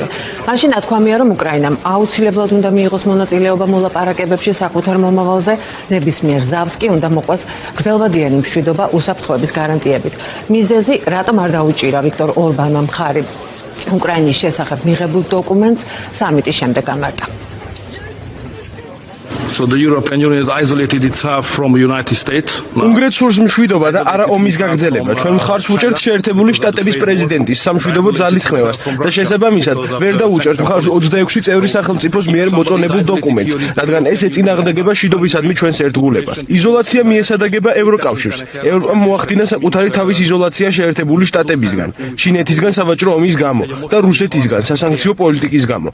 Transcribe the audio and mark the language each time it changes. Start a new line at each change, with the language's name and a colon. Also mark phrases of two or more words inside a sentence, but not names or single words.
Georgian: მაშინ ნათქვამია, რომ უკრაინამ აუცილებლად უნდა მიიღოს მონაწილეობა მოლაპარაკებებში საკუთარ მომავალზე, ნებისმიერ ზავს კი უნდა მოყვას გრძელვადიანი მშვიდობა უსაფრთხოების გარანტიებით. მიზეზი, რატომ არ დაუჭირა ვიქტორ ორბანმა მხარი უკრაინის შესახებ მიღებულ დოკუმენტს, სამიტის შემდეგ გამართა.
English: So the European Union is isolated itself from the United States.
Georgian: უნგრეთს სურს მშვიდობა და არა ომის გაგრძელება. ჩვენ მხარს ვუჭერთ შეერთებული შტატების პრეზიდენტის სამშვიდობო ძალისხმევას და შესაბამისად ვერ დავუჭერთ მხარს 26 წევრი სახელმწიფოს მიერ მოწონებულ დოკუმენტს, რადგან ეს ეწინააღმდეგება მშვიდობისადმი ჩვენს ერთგულებას. იზოლაცია მიესადაგება ევროკავშირს. ევროპამ მოახდინა საკუთარი თავის იზოლაცია შეერთებული შტატებისგან, ჩინეთისგან სავაჭრო ომის გამო და რუსეთისგან სასანქციო პოლიტიკის გამო.